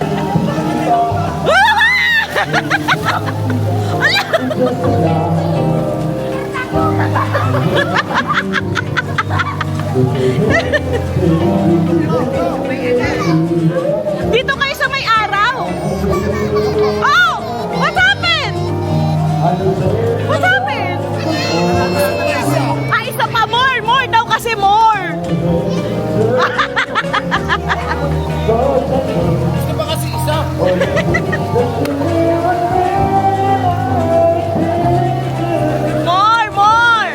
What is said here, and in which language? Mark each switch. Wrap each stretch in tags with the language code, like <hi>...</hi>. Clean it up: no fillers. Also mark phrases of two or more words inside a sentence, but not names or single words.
<tl>Dito kayo sa may araw!</tl> <en>Oh! What happened? What happened?</en> <tl>Ah, isa pa more! More daw kasi more! Gusto ba kasi isa?</tl> <en>More! More!</en>